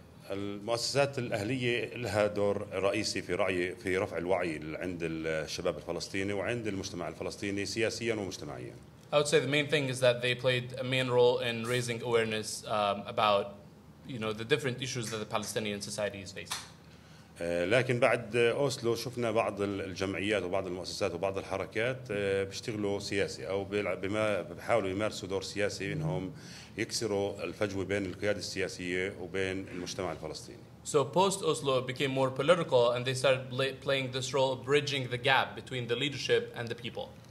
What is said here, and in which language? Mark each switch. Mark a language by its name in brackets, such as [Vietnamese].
[Arabic] المؤسسات الأهلية لها دور رئيسي في رفع الوعي عند الشباب الفلسطيني وعند المجتمع الفلسطيني سياسيا ومجتمعيا. [English] I would say the main thing is that they played a main role in raising awareness about the different issues that the Palestinian society is facing. [Arabic] لكن بعد أوسلو شفنا بعض الجمعيات وبعض المؤسسات وبعض الحركات بيشتغلوا سياسي أو بيحاولوا يمارسوا دور سياسي إنهم يكسروا الفجوة بين القيادة السياسية وبين المجتمع الفلسطيني. [English] So post Oslo it became more political, and they started playing this role of bridging the gap between the leadership and the people.